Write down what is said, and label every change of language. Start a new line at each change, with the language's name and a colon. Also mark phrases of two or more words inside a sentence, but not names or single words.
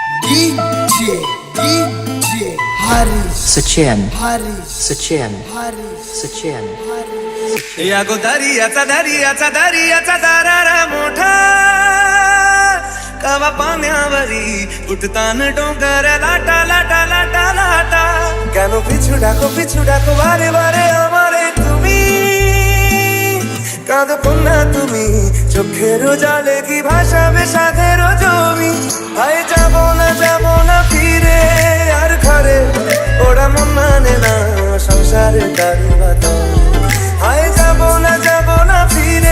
Bangla: Sachin.
Marathi: या गो दर्याचा दरारा मोठा कवा पाण्यावरी उठतान डोंगर लाटा लाटा लाटा लाटा
Bangla: কেন পিছু ডাকো বারে বারে আমারে তুমি কাঁদো কন্যা তুমি চোখের জালে কি ভাসাবে সাধের জমি ভাই যাব না ফিরে আর ঘরে ওরা মন মানে না সংসারের দারু বাতা হায় যাব না ফিরে